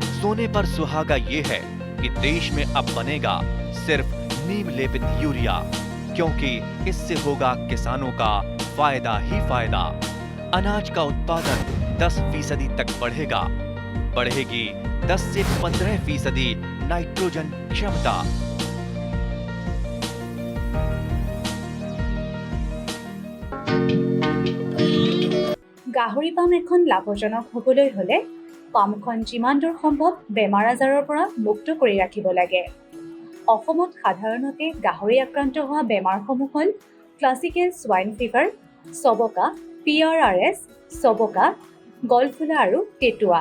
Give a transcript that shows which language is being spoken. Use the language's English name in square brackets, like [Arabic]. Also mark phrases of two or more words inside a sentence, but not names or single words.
[Hindi] सोने पर सुहागा ये है कि देश में अब बनेगा सिर्फ नीम लेपित यूरिया, क्योंकि इससे होगा किसानों का फायदा ही फायदा। अनाज का उत्पादन 10% तक बढ़ेगा। बढ़ेगी 10 से 15% नाइट्रोजन क्षमता। [Assamese] গাহৰি পাম এখন লাভজনক হ'বলৈ হ'লে পামখন যিমান দূৰ সম্ভৱ বেমাৰ আজাৰৰ পৰা মুক্ত কৰি ৰাখিব লাগে। অসমত সাধাৰণতে গাহৰি আক্ৰান্ত হোৱা বেমাৰসমূহ হ'ল [English] classical swine fever, [Assamese] চবকা, PRRS, চবকা, গলফুলা আৰু টেটুৱা।